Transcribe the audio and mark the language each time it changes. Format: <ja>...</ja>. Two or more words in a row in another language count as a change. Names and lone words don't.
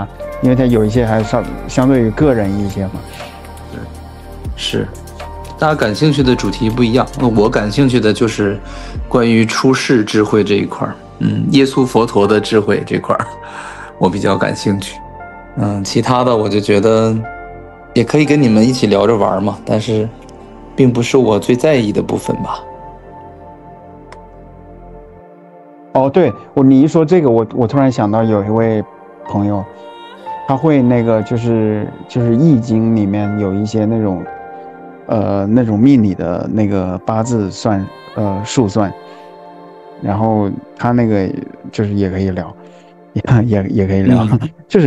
<zh>因為它有一些還相對於個人一些嘛，是，大家感興趣的主題不一樣。我感興趣的就是關於出世智慧這一塊，耶穌佛陀的智慧這塊，我比較感興趣。其他的我就覺得也可以跟你們一起聊着玩嘛，但是並不是我最在意的部分吧。哦，對，你一說這個，我突然想到有一位朋友。他會那個就是易經裡面有一些那種命理的那個八字算數算，然後他那個就是也可以聊，也可以聊，就是</zh>